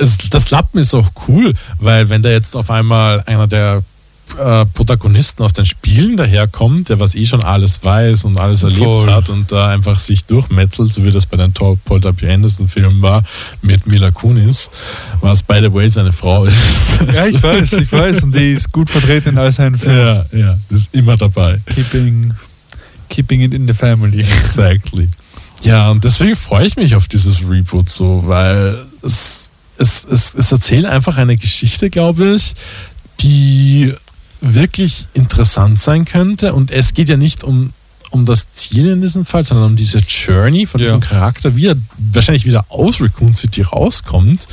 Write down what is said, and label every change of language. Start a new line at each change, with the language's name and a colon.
German: Das Lappen ist auch cool, weil wenn da jetzt auf einmal einer der Protagonisten aus den Spielen daherkommt, der was schon alles weiß und alles erlebt hat und da einfach sich durchmetzelt, so wie das bei den Paul W. Anderson Filmen war, mit Mila Kunis, was
English: by the way
German: seine Frau ist. Ja, ich weiß. Und die ist gut vertreten in all seinen Filmen. Ja, ist immer dabei.
English: Keeping it in the family. Exactly.
German: Ja, und deswegen freue ich mich auf dieses Reboot so, weil es erzählt einfach eine Geschichte, glaube ich, die wirklich interessant sein könnte. Und es geht ja nicht um das Ziel in diesem Fall, sondern um diese Journey von diesem Charakter, wie er wahrscheinlich wieder aus Raccoon City rauskommt.